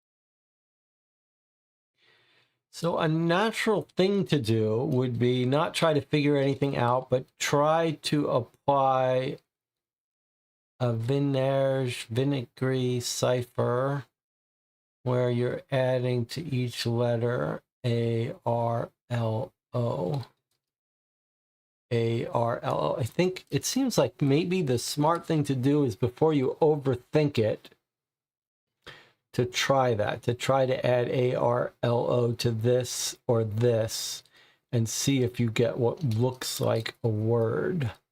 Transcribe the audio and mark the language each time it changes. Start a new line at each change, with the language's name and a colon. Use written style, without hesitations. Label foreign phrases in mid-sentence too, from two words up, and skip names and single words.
English: So a natural thing to do would be not try to figure anything out, but try to apply a vinegary cipher where you're adding to each letter A-R-L-O. A-R-L-O. I think it seems like maybe the smart thing to do is, before you overthink it, to try to add A-R-L-O to this or this and see if you get what looks like a word.